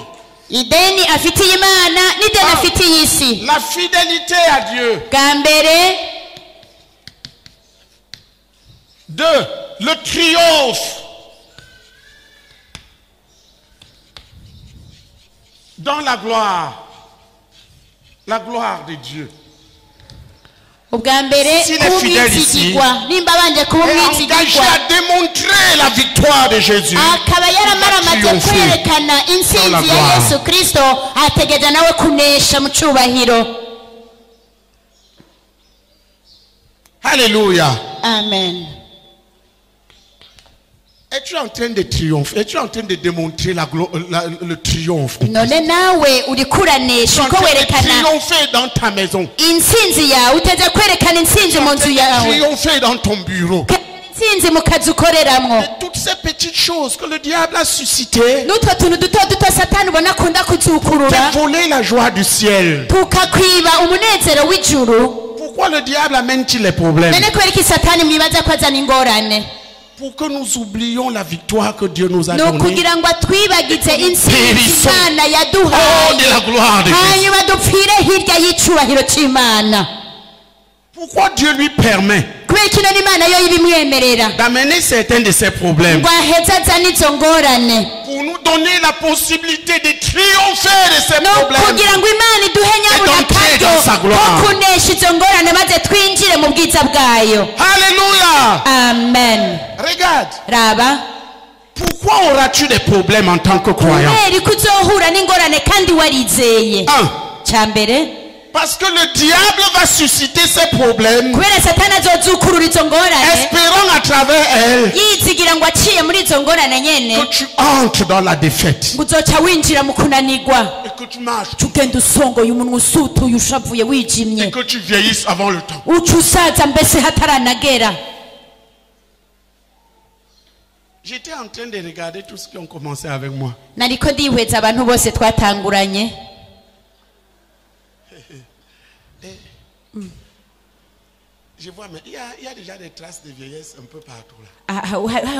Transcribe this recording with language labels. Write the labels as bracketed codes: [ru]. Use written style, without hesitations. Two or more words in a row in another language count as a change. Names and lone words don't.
[rn] Ideni afitiye Imana n'ideni afitiye isi. [fr] La fidélité à Dieu. [rn] Bwa mbere. [fr] Deux, le triomphe dans la gloire de Dieu. [rn] Ubwa mbere kumwizigirwa nimba banje kuba umwizigirwa [fr] à démontrer la victoire de Jésus. [rn] akaba yaramaramaze kwerekana intsinzi ya Yesu Kristo ategereje nawe kunesha mu cyubahiro. [fr] Alléluia. Amen. Es-tu en train de triompher? Es-tu en train de démontrer le triomphe? [rn] none nawe uri kuranesha uko werekana [fr] Triompher dans ta maison. [rn] intsinzi yawe uteze kwerekana intsinzi mu nzu yawe [fr] Triompher dans ton bureau. [rn] intsinzi mu kazi ukoreramwo. [fr] Toutes ces petites choses que le diable a suscitées [rn] n'utwo tuntu duto duto satani ubona akunda kuzukurura [fr] pour voler la joie du ciel. [rn] tukakwiba umunezero w'ijuru. [fr] Pourquoi le diable amène-t-il les problèmes? [rn] none kubera iki satani mwibaza ko azana ingorane? [fr] Pour que nous oublions la victoire que Dieu nous a [rn] ni [fr] donnée. [rn] ukugira ngo atwibagize intsinzi imana [fr] Oh, de [rn] yaduhaye [fr] la gloire de Dieu. [rn] hanyuma dupfire hirya y'icubahiro c'imana. [fr] Pourquoi Dieu lui permet [rn] kubera kino n'imana yo ibimwemerera [fr] d'amener certains de ces problèmes? [rn] ngo aheze azane izo ngorane [fr] Pour nous donner la possibilité de triompher de ces [rn] no [fr] problèmes. [rn] kugira ngo imana iduhe nyabuna [fr] d'entrer dans sa [rn] akaryo [fr] gloire. [rn] ko kunesha izo ngorane maze twinjire mu bwiza bwayo. [fr] Alléluia. [rn] amen. [fr] Regarde. [rn] raba [fr] Pourquoi auras-tu des problèmes en tant que croyant? [rn] kubera ko uzohura n'ingorane kandi warizeye. cya mbere [fr] Parce que le diable va susciter ces problèmes, [rn] kubera satani azozukurura izo ngorane [fr] espérant à travers elles [rn] yizigira ngo aciye muri izo ngorane nyene [fr] que tu entres dans la défaite [rn] ngo uzoca winjira mu kunanigwa [fr] et que tu marches [rn] ugenda usongoye umunwa usutuye ushavuye [fr] et [rn] wijimye [fr] que tu vieillisses avant le temps. [rn] uca usaza mbese hataranagera. [fr] J'étais en train de regarder tous ceux qui ont commencé avec moi. [rn] nariko ndihweza abantu bose twatanguranye. [fr] Je vois, mais il y a déjà des traces de vieillesse un peu partout là.